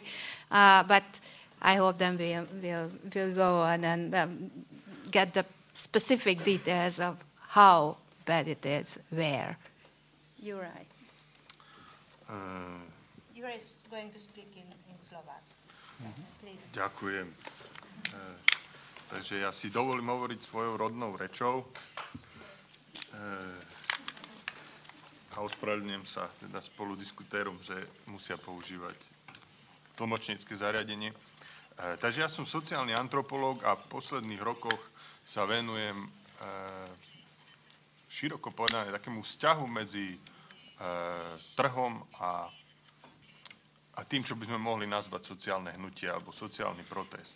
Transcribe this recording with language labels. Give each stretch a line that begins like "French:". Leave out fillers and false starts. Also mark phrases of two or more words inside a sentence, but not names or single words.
English: But I hope then we'll go on and get the specific details of how bad it is, where. Juraj. Juraj is going to speak in Slovak. Please.
Slovak: Ďakujem. Takže ja si dovolím hovoriť svojou rodnou rečou. A ospravedlňujem sa teda spoludiskutérom, že musia používať tlmočnícke zariadenie. Takže ja som sociálny antropológ a v posledných rokoch sa venujem široko povedané takému vzťahu medzi trhom a tým, čo by sme mohli nazvať sociálne hnutie alebo sociálny protest.